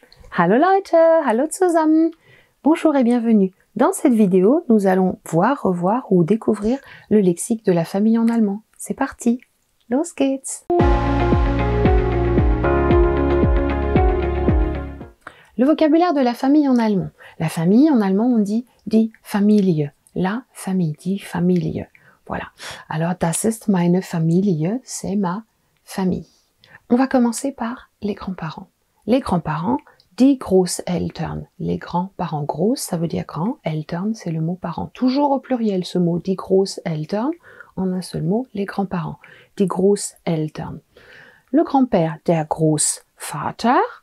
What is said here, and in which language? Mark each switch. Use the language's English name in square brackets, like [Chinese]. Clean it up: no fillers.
[German] Hallo Leute, hallo zusammen. [French] Bonjour et bienvenue. Dans cette vidéo, nous allons voir, revoir ou découvrir le lexique de la famille en allemand. C'est parti. [German] Los geht's. [French] Le vocabulaire de la famille en allemand. La famille en allemand, on dit die Familie. La famille, die Familie. Voilà. Alors, [German] das ist meine Familie, [French] c'est ma famille. On va commencer par les grands-parents. Les grands-parents, die Großeltern. Les grands-parents. Groß, ça veut dire grand. Eltern, c'est le mot parent. Toujours au pluriel, ce mot die Großeltern. En un seul mot, les grands-parents. Die Großeltern. Le grand-père, der Großvater.